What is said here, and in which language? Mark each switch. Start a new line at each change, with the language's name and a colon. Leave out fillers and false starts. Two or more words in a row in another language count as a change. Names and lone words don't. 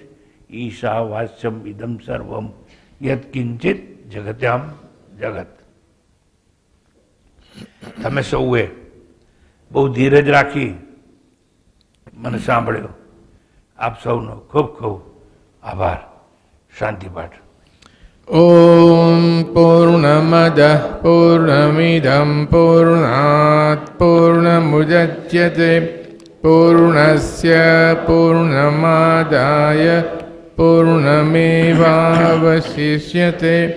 Sanskrit: ઈશાવાસ્યમ ઇદમ સર્વમ યત્ કિંચિત જગત્યામ જગત.
Gujarati: તમે સૌએ બહુ ધીરજ રાખી મને સાંભળ્યો. આપ સૌનો ખૂબ ખૂબ આભાર. શાંતિપાઠ.
Sanskrit: ॐ पूर्णमदः पूर्णमिदं पूर्णात् पूर्णमुदच्यते पूर्णस्य पूर्णमादाय पूर्णमेवावशिष्यते.